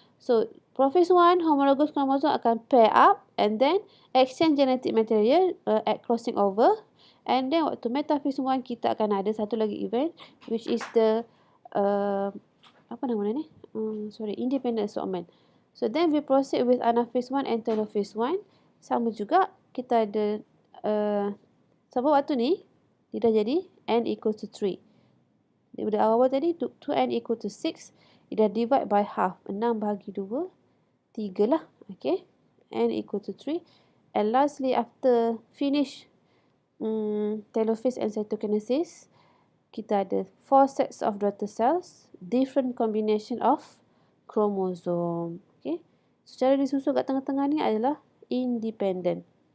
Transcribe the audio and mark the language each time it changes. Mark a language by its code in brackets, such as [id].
[en] So, prophase 1, homologous chromosome akan pair up and then exchange genetic material at crossing over. [ms] And then waktu metaphase 1 kita akan ada satu lagi event which is the apa nama ni? [en] Independent assortment. So then we proceed with anaphase 1 and telophase 1. [ms] Sama juga kita ada sebab waktu ni dia dah jadi n equals to 3. Daripada awal tadi 2n equal to 6. Dia dah [en] divide by half. [ms] 6 bahagi 2. 3 lah. Okay. N equal to 3. [en] And lastly, after finish telophase and cytokinesis, [ms] kita ada [en] 4 sets of daughter cells, different combination of chromosome. Okay. [ms] So, cara disusun kat tengah-tengah ni adalah independent.